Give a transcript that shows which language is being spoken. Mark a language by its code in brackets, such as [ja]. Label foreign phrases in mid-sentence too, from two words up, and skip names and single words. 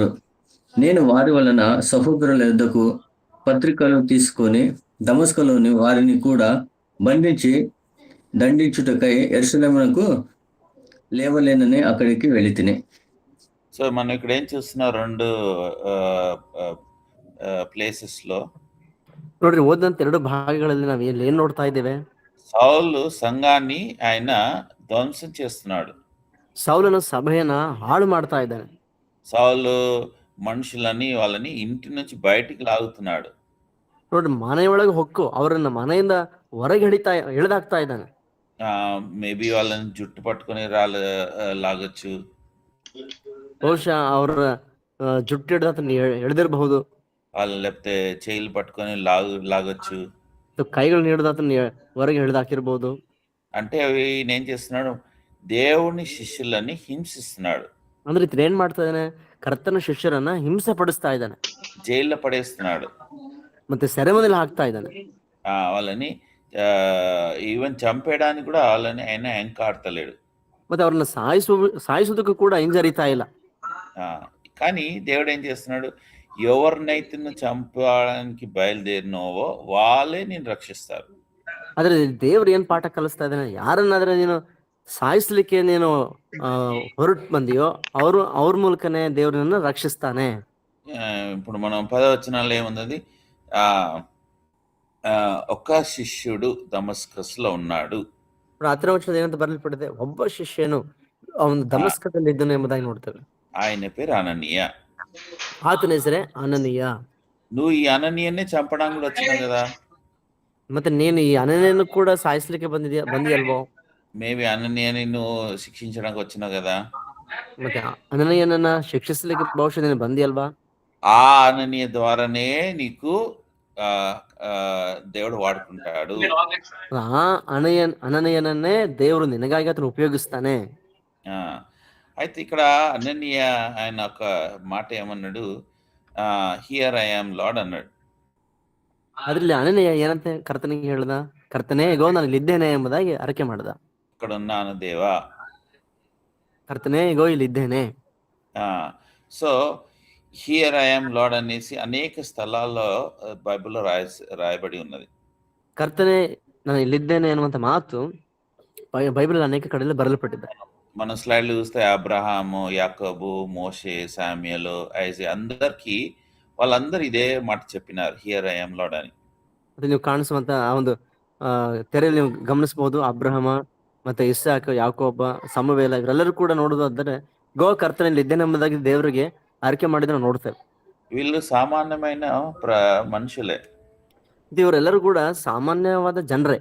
[te] నేను వారి వలన సహోదరుల యొద్దకు పత్రికలు తీసుకొని దమస్కులోని వారిని కూడా బంధించి దండించుటకై యెరూషలేమునకు లేవలేనని అక్కడికి వెళితిని. సో మనం ఇక్కడ ఏం చూస్తున్నాం? 2 ప్లేసెస్ లో [kn] ನೋಡ್ರಿ, ಓದಂತ 2 ಭಾಗಗಳಲ್ಲಿ ನಾವು ಏನ್ ನೋಡ್ತಾ ಇದ್ದೇವೆ? [te] సౌలు సంఘాన్ని ఆయన ధ్వంసం చేస్తున్నాడు. [kn] ಸೌಲನ ಸಭೆಯನ್ನ ಹಾಳು ಮಾಡ್ತಾ ಇದ್ದಾನೆ. [te] సౌలు మనుషులని వాళ్ళని ఇంటి నుంచి బయటికి లాగుతున్నాడు. [kn] ನೋಡ್ರಿ, ಮನೆಯೊಳಗೆ ಹೊಕ್ಕು ಅವರನ್ನ ಮನೆಯಿಂದ ಹೊರಗೆ ಎಳೆದಾಕ್ತಾ ಇದ್ದಾನೆ. [te] మేబీ వాళ్ళని జుట్టు పట్టుకొని లాగొచ్చు. [kn] ಬಹುಶಃ ಅವರ ಜುಟ್ಟು ಹಿಡಿದು ಆತನ ಎಳೆದಿರಬಹುದು. [te] వాళ్ళని లేకపోతే చేయిలు పట్టుకొని లాగొచ్చు. [kn] ಕೈಗಳನ್ನ ಹಿಡಿದು ಆತನ ಹೊರಗೆ ಎಳೆದಾಕಿರ್ಬೋದು. [te] అంటే అవి ఏం చేస్తున్నాడు? దేవుని శిష్యులని హింసిస్తున్నాడు. [kn] ಅಂದ್ರೆ ಇತರ ಏನ್ ಮಾಡ್ತಾ ಇದ್ದಾನೆ? ಕರ್ತನ ಶಿಷ್ಯರನ್ನ ಹಿಂಸೆ ಪಡಿಸ್ತಾ ಇದ್ದಾನೆ. [te] జైల్లో పడేస్తున్నాడు. [kn] ಮತ್ತೆ ಸೆರೆಮನೆಯಲ್ಲಿ ಹಾಕ್ತಾ ಇದ್ದಾನೆ. [te] వాళ్ళని ఈవెన్ చంపేయడానికి కూడా వాళ్ళని ఆయన ఎంకాడతలేడు. [kn] ಮತ್ತೆ ಅವ್ರನ್ನ ಸಾಯಿಸೋದಕ್ಕೂ ಕೂಡ ಹಿಂಜರಿತಾ ಇಲ್ಲ. [te] కానీ దేవుడు ఏం చేస్తున్నాడు? ఎవరినైతే నువ్వు చంపడానికి బయలుదేరినవో వాళ్ళే నేను రక్షిస్తారు. [kn] ಆದ್ರೆ ದೇವ್ರು ಏನ್ ಪಾಠ ಕಲಿಸ್ತಾ ಇದ್ದಾನೆ? ಯಾರನ್ನಾದ್ರೆ ನೀನು ಸಾಯಿಸ್ಲಿಕ್ಕೆ ನೀನು ಹೊರಟು ಬಂದಿಯೋ ಅವ್ರ ಮೂಲಕನೇ ದೇವ್ರನ್ನ ರಕ್ಷಿಸ್ತಾನೆ. [te] ఇప్పుడు మనం 10వ వచనంలో ఏముంది? ఒక శిష్యుడు దమస్కస్ లో ఉన్నాడు. [kn] 10ನೇ ವಚನದಲ್ಲಿ ಏನಂತ ಬರೆಯಲ್ಪಟ್ಟಿದೆ? ಒಬ್ಬ ಶಿಷ್ಯನು ಅವನು ದಮಸ್ಕದಲ್ಲಿ ಇದ್ದನು ಎಂಬುದಾಗಿ ನೋಡ್ತೇವೆ. [te] ఆయన పేరు అననీయ. [kn] ಆತನ ಹೆಸರೇ ಅನನೀಯ. [te] నువ్వు ఈ అననీయనే చంపడానికి కూడా వచ్చినావు కదా. [kn] ಮತ್ತೆ ನೀನು ಈ ಅನನೀಯನು ಕೂಡ ಸಾಯಿಸ್ಲಿಕ್ಕೆ ಬಂದಿಯಲ್ವೋ? [te] మేబీ అననీయని నువ్వు శిక్షించడానికి వచ్చినావు కదా. [kn] ಮತ್ತೆ ಅನನೀಯನನ್ನ ಶಿಕ್ಷಿಸ್ಲಿಕ್ಕೆ ಬಹುಶಃ ನೀನು ಬಂದಿಯಲ್ವಾ? [te] ఆ అననీయ ద్వారానే నీకు దేవుడు వాడుకుంటాడు. [kn] ಆ ಅನನೀಯನನ್ನೇ ದೇವರು ನಿನಗಾಗಿ ಆತನು ಉಪಯೋಗಿಸ್ತಾನೆ. [te] అయితే ఇక్కడ అననీయ ఆయన ఒక మాట ఏమన్నాడు? [en] Here I am Lord అన్నాడు. [kn] ಅದ್ರಲ್ಲಿ ಅನನೀಯ ಏನಂತ ಕರ್ತನಿಗೆ ಹೇಳ್ದ? ಕರ್ತನೇ ಇಗೋ ನಾನು ಇಲ್ಲಿದ್ದೇನೆ ಎಂಬುದಾಗಿ ಅರಕೆ ಮಾಡ್ದ. [te] ఇక్కడ ఉన్నాను దేవా. [kn] ಕರ್ತನೇ ಇಗೋ ಇಲ್ಲಿದ್ದೇನೆ. [te] సో [en] Here I am Lord [te] అనేసి అనేక స్థలాల్లో బైబిల్లో రాయబడి ఉన్నది. [kn] ಕರ್ತನೇ ನಾನು ಇಲ್ಲಿದ್ದೇನೆ ಅನ್ನುವಂತ ಮಾತು ಬೈಬಲ್ ಅನೇಕ ಕಡೆಯಲ್ಲಿ ಬರೆಯಲ್ಪಟ್ಟಿದೆ. [te] మనం స్లైడ్లు చూస్తే అబ్రహాము, యాకోబు, మోషే, శామ్యుయలు, ఐజాయా వాళ్ళందరూ ఇదే మాట చెప్పినారు, [en] Here I am Lord [te] అని. [kn] ಮತ್ತೆ ನೀವು ಕಾಣಿಸುವಂತ ಆ ಒಂದು ತೆರೆಯಲ್ಲಿ ನೀವು ಗಮನಿಸಬಹುದು. ಅಬ್ರಹಮ ಮತ್ತೆ ಇಸಾಕ, ಯಾಕೋಬ, ಸಮುವೇಲ ಇವರೆಲ್ಲರೂ ಕೂಡ ನೋಡುವುದಾದರೆ ಗೋ ಕರ್ತನಲ್ಲಿ ಇದ್ದೇನೆ ಎಂಬುದಾಗಿ ದೇವರಿಗೆ ಆರಕೆ ಮಾಡಿದ್ರೆ ನೋಡ್ತೇವೆ. [te] వీళ్ళు సామాన్యమైన మనుషులే. [kn] ಇವರೆಲ್ಲರೂ ಕೂಡ సామాన్యವಾದ ಜನರೇ.